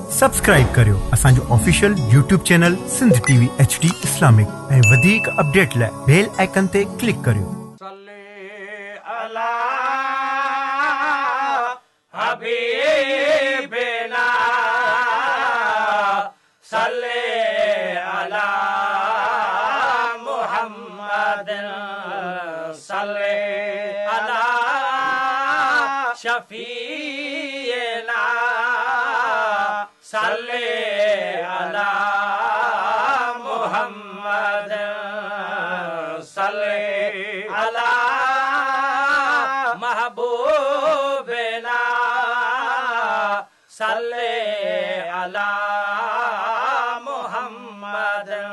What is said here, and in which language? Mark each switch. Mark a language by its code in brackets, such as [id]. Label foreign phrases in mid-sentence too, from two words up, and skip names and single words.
[sd] سبسڪرائيب ڪريو اسان جو آفيشل YouTube چينل سنڌ ٽي وي ايچ ڊي اسلامڪ ۽ وڌيڪ اپڊيٽ لاءِ [en] bell icon [sd] تي ڪلڪ ڪريو. [ar] صلي على حبيبنا، صلي على محمد. صل على شفيعنا، صل على محمد، صل على محبوبنا، صل علی محمد۔